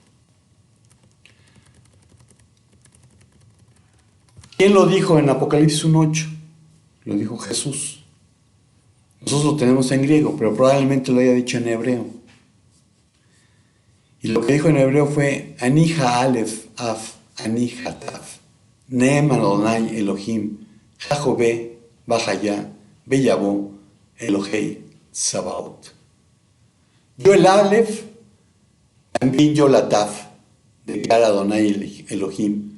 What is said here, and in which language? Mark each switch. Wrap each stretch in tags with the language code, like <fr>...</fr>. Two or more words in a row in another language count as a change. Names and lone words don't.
<es>¿Quién lo dijo en Apocalipsis 1:8? Lo dijo Jesús. Nosotros lo tenemos en griego, pero probablemente lo haya dicho en hebreo. Y lo que dijo en hebreo fue,</es> <he>אני האלף אף אני התו נאם אדוני אלוהים היה הווה ויבוא אלוהי, Sabaoth.</he> <es>Yo el alef, también yo la taf, declara Adonai Elohim.</es>